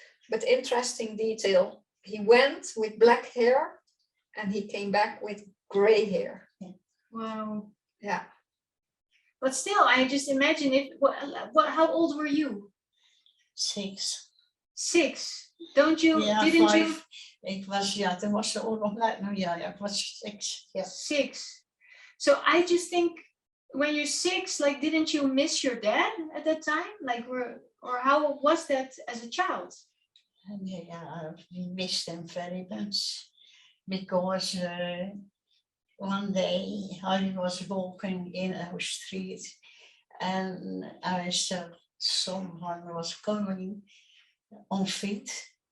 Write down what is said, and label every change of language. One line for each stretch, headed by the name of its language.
English: But interesting detail, he went with black hair and he came back with gray hair. Yeah. Wow. Yeah. But still, I just imagine how old were you? 6. 6. Don't you, Yeah, didn't 5. you?
Dutch: Ik was, ja, toen was de oorlog net, nou ja, ik was 6.
English: Yeah. 6. So I just think when you're 6, like, didn't you miss your dad at that time? Like, or how was that as a child? And yeah, we missed him very much because one day I was walking in our street and I saw someone was coming on feet.